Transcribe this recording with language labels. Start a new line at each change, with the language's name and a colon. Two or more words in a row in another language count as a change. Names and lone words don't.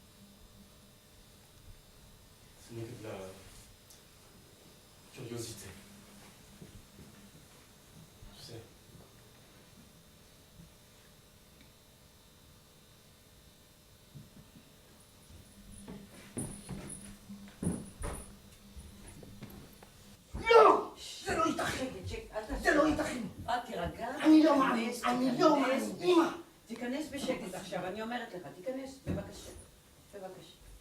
French: Ce n'est que de la curiosité. Tu sais. Non!
Hebrew: זה לא ייתכן! זה לא ייתכן! תירגע. אני לא מאמין, אני לא מאמין. אמא! תיכנס בשקט עכשיו, אני אומרת לך, תיכנס, בבקשה. בבקשה.